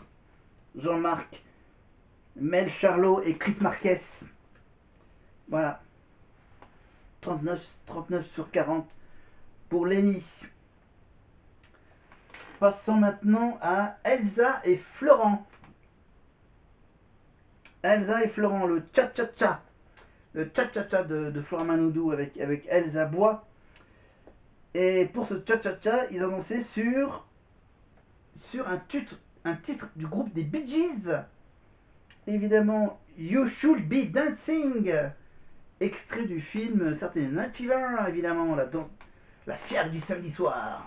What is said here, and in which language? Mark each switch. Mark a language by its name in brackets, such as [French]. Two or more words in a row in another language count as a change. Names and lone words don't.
[French] Jean-Marc, Mel Charlot et Chris Marquez. Voilà. 39 sur 40 pour Lenny. Passons maintenant à Elsa et Florent. Elsa et Florent, le cha-cha-cha. Le cha-cha-cha de Florent Manoudou avec Elsa Bois. Et pour ce cha-cha-cha, ils ont lancé sur un titre du groupe des Bee Gees. Évidemment, You Should Be Dancing. Extrait du film Saturday Night Fever, évidemment, la fièvre du samedi soir.